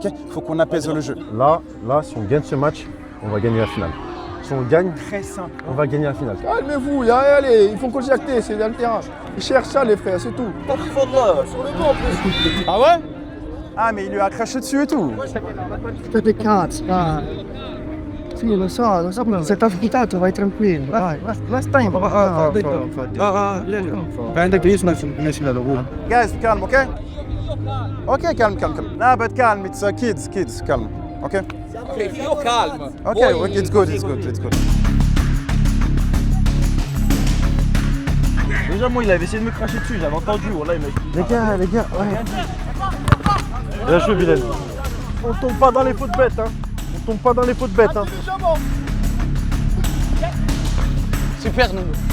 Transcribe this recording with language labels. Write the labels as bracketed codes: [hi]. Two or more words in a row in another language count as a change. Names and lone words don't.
[fr] Faut qu'on apaise le jeu. Là, si on gagne ce match, on va gagner la finale. Si on gagne, très simple. On va gagner la finale. Calmez-vous, allez, ils font conjecter, c'est dans le terrain. Ils cherchent ça, les frères, c'est tout. Sur le dos en plus. Ah ouais? Ah, mais il lui a craché dessus et tout. [it] Sì, lo so, se t'ha ascoltato vai tranquillo, vai, [en] last time. Guys, calm, okay? Okay, calm. Nah, but calm, it's kids, calm, okay? Okay, feel calm. Okay, it's good. [fr] Déjà, moi, il avait essayé de me cracher dessus, j'avais entendu, voilà, il m'a dit... Les gars, ouais. Bien joué, Bilal. On tombe pas dans les fautes bêtes, hein. Super, nous.